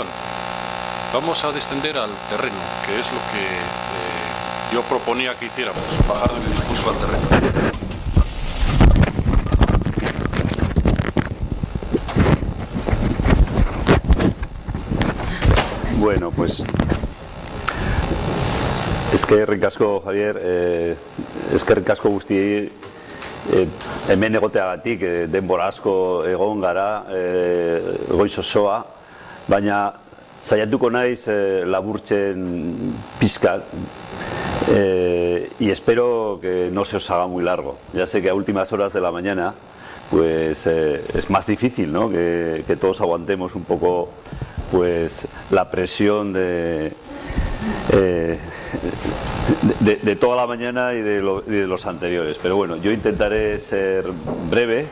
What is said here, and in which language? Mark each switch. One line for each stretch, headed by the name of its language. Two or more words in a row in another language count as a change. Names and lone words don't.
Spanish: Vamos a descender al terreno, que es lo que yo proponía que hiciéramos, bajar del discurso al terreno. Bueno, pues
Basque: eskerrik asko, Javier, eskerrik asko guztiei hemen egoteagatik, denbora asko egon gara, goiz osoa, baina saiatuko naiz laburtzen pizkat,
Spanish: y espero que no se os haga muy largo. Ya sé que a últimas horas de la mañana pues es más difícil, ¿no? que todos aguantemos un poco pues la presión de toda la mañana y de los anteriores, pero bueno, yo intentaré ser breve.